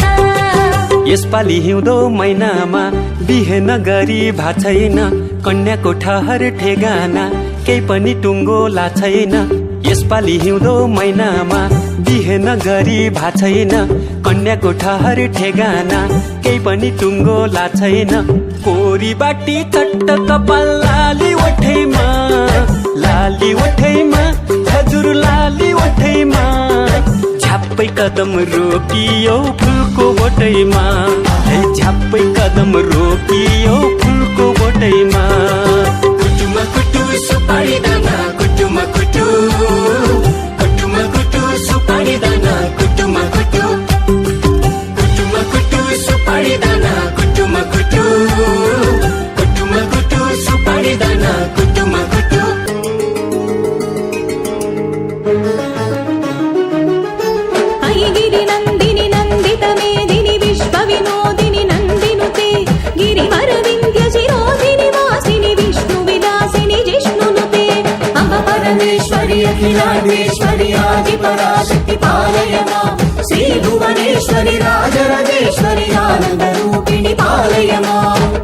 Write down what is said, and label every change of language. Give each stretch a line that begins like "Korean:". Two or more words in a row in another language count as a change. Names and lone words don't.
Nepali: यसपालि हिउँदो महिनामा बिहे नगरी भा छैन कन्याको ठहर ठेगाना केही पनि टुङ्गो ला छैन यसपालि हिउँदो महिनामा बिहे नगरी भा छैन कन्याको ठहर ठेगाना केही पनि टुङ्गो ला छैन कोरी बाटी चट्ट कपाल लाली ओठैमा हजुर लाली ओठैमा झ्याप्पै कदम रोकियो फुलको बोटैमा झ्याप्पै कदम रोकियो फुलको बोटैमा कुटुम कुटु सुपारी दाना कुटुम कुटु कुटुम कुटु सुपारी दाना कुटुम कुटु कुटुम कुटु सुपारी दाना कुटुम कुटु कुटुम कुटु सुपारी दाना कुटुम कुटु
Sanskrit: गिरि नन्दिनि नन्दित मेदिनि विश्व विनोदिनि नन्दिनुते गिरिवर विन्ध्य शिरोधिनि वासिनि विष्णु विलासिनि जिष्णुनुते अम्ब परमेश्वरि अखिलाण्डेश्वरि आदि पराशक्ति पालय मां श्री भुवनेश्वरि राजराजेश्वरि आनन्द रूपिणि पालय मां